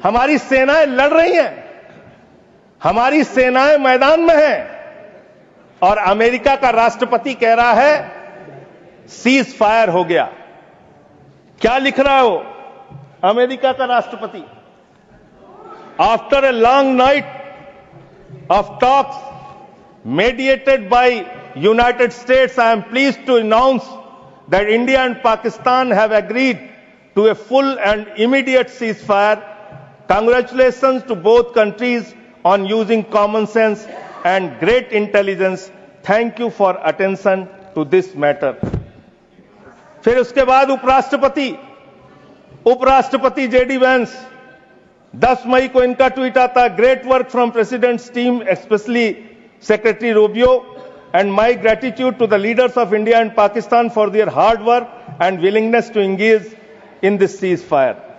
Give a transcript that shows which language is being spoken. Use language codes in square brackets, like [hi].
[hi] हमारी सेनाएं लड़ रही हैं, हमारी सेनाएं मैदान में हैं, और अमेरिका का राष्ट्रपति कह रहा है सीज फायर हो गया। क्या लिख रहा हो अमेरिका का राष्ट्रपति? [en] After a long night of talks mediated by United States, I am pleased to announce that India and Pakistan have agreed to a full and immediate ceasefire. Congratulations to both countries on using common sense and great intelligence. Thank you for attention to this matter. [hi] फिर उसके बाद उपराष्ट्रपति JD Vance, 10 मई को इनका tweet आता है, [en] Great work from president's team, specially secretary Rubio, and my gratitude to the leaders of India and Pakistan for their hard work and willingness to engage in this cease fire.